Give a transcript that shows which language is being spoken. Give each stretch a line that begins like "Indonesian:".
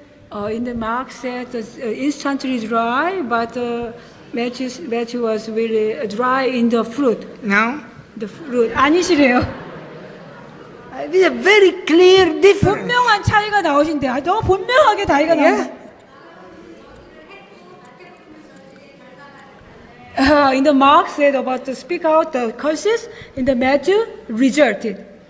English: In the Mark said instantly dry, but Matthew was really dry in the fruit. No? The fruit
Korean: 아니시래요.
English: There's a very clear difference.
Korean: 분명한 차이가 나오신데 너무 분명하게 차이가 나온다.
English: In the Mark said about to speak out the curses, in the Matthew rejected.